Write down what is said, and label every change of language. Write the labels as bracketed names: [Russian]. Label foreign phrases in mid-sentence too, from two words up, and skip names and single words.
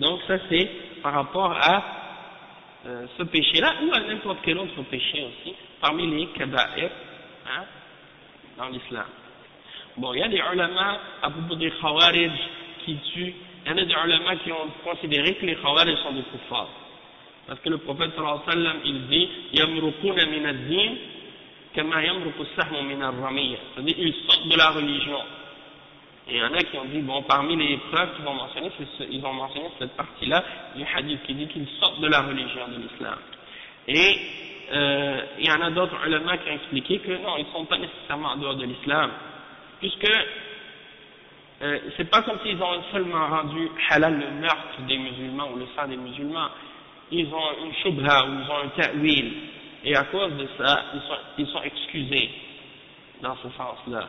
[French] Donc ça c'est par rapport à ce péché-là ou à n'importe quel autre péché aussi, parmi les kaba'ir dans l'islam. Bon, il y a des ulama à propos des khawarij qui tuent, il y en a des ulama qui ont considéré que les khawarij sont des kuffars. Parce que le prophète [Arabic] صلى الله عليه وسلم, [French] il dit « [Arabic] يمرقون من الدين كما يمرق السهم من الرمية [French] » c'est-à-dire ils sortent de la religion. Et il y en a qui ont dit, bon, parmi les preuves qu'ils vont mentionner, ils ont mentionné cette partie-là du hadith qui dit qu'ils sortent de la religion de l'islam. Et il y en a d'autres ulama qui ont expliqué que non, ils ne sont pas nécessairement en dehors de l'islam, puisque c'est pas comme s'ils ont seulement rendu halal le meurtre des musulmans ou le sang des musulmans, ils ont une shubha ou ils ont un ta'wil, et à cause de ça, ils sont excusés dans ce sens-là.